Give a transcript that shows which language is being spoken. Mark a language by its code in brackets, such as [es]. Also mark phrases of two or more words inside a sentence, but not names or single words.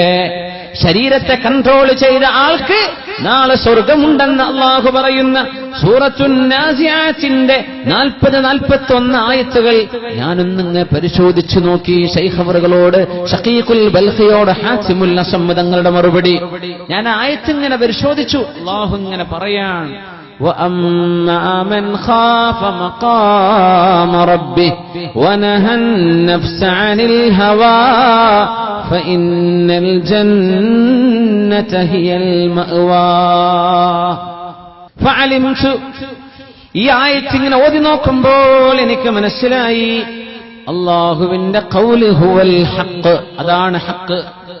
[ml] ശരീരത്തെ കൺട്രോൾ ചെയ്ത ആൾക്ക് നാളെ സ്വർഗമുണ്ടെന്ന് അല്ലാഹു പറയുന്ന സൂറത്തുൻ നാസിയാത്തിന്റെ 40-41 ആയത്തുകൾ ഞാനൊന്നിങ്ങനെ പരിശോധിച്ചു നോക്കി. ശൈഖ് അവറുകളോട്, ഷഖീഖുൽ ബൽഖിയോട് ഹാസിമുൽ അസ്മ തങ്ങളുടെ മറുപടി ഞാൻ ആയത്തിങ്ങനെ പരിശോധിച്ചു. അല്ലാഹു ഇങ്ങനെ പറയാൻ, [ar] وَأَمَّا مَنْ خَافَ مَقَامَ رَبِّهِ وَنَهَى النَّفْسَ عَنِ الْهَوَى فَإِنَّ الْجَنَّةَ هِيَ الْمَأْوَى. فَعَلِمْتُ, [ml] ഈ ആയത്ത് ഇങ്ങനെ ഓതി നോക്കുമ്പോൾ എനിക്ക് മനസ്സിലായി, അല്ലാഹുവിന്റെ [ar] قول هو الحق, [ml] അതാണ് ഹഖ്.